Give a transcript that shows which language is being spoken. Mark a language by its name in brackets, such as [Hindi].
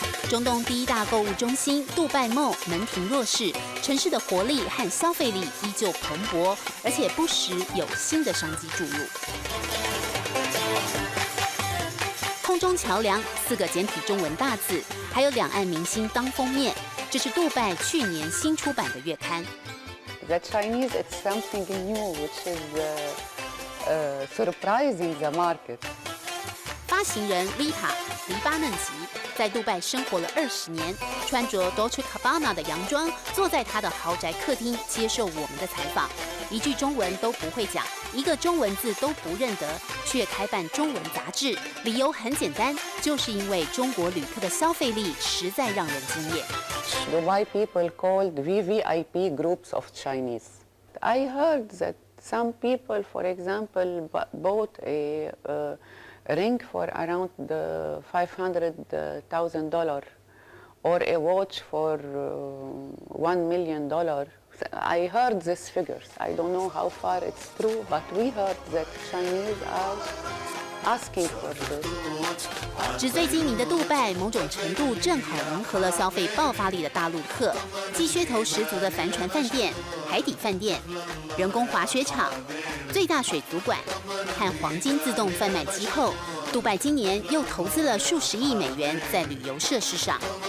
[Chinese] 中东第一大购物中心杜拜 Mall 门庭若市，城市的活力和消费力依旧蓬勃，而且不时有新的商机注入。空中桥梁4个简体中文大字，还有两岸明星当封面，这是杜拜去年新出版的月刊。 [English] The Chinese, it's something new, which is surprising the market. [Chinese] 发行人 Lita 黎巴嫩籍，在杜拜生活了20年，穿着 Dolce Gabbana 的洋装，坐在他的豪宅客厅接受我们的采访。一句中文都不会讲，一个中文字都不认得，却开办中文杂志。理由很简单，就是因为中国旅客的消费力实在让人惊艳。 [English] Dubai people called VVIP groups of Chinese. I heard that some people, for example, bought a ring for around $500,000 or a watch for $1 million. I heard these figures. I don't know how far it's true, but we heard that Chinese are asking for this. [Chinese] 纸醉金迷的杜拜，某种程度正好迎合了消费爆发力的大陆客，既噱头十足的帆船饭店、海底饭店、人工滑雪场、最大水族馆和黄金自动贩卖机后，杜拜今年又投资了数十亿美元在旅游设施上。